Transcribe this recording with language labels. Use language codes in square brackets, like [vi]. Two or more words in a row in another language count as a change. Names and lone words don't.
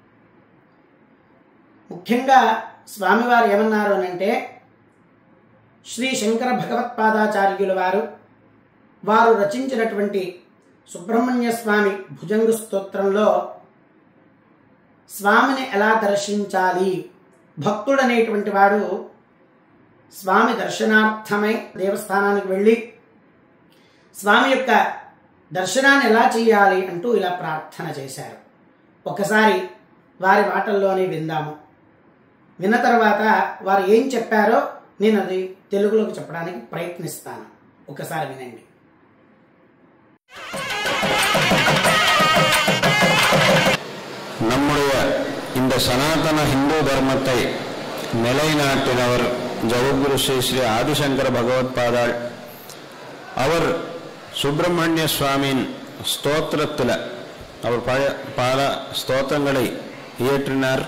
[te] ముఖ్యంగా స్వామివారు ఏమన్నారు అనంటే, శ్రీ శంకర భగవత్పాదాచార్యుల వారు రచించినటువంటి సుబ్రహ్మణ్య స్వామి భుజంగ స్తోత్రంలో స్వామిని ఎలా దర్శించాలి, భక్తుడనేటువంటి వాడు స్వామి దర్శనార్థమై దేవస్థానానికి వెళ్ళి స్వామి యొక్క దర్శనాన్ని ఎలా చేయాలి అంటూ ఇలా ప్రార్థన చేశారు. ఒకసారి వారి మాటల్లోనే విందాము. విన్న తర్వాత వారు ఏం చెప్పారో నేను అది తెలుగులోకి చెప్పడానికి ప్రయత్నిస్తాను. ఒకసారి వినండి. [ta] நம்முடைய இந்த சனாதன ஹிந்து தர்மத்தை நிலைநாட்டினவர் ஜகத்குரு ஸ்ரீ ஸ்ரீ ஆதிசங்கர பகவத்பாதாள். அவர் சுப்பிரமணிய சுவாமியின் ஸ்தோத்திரத்தில் அவர் பல ஸ்தோத்திரங்களை இயற்றினார்.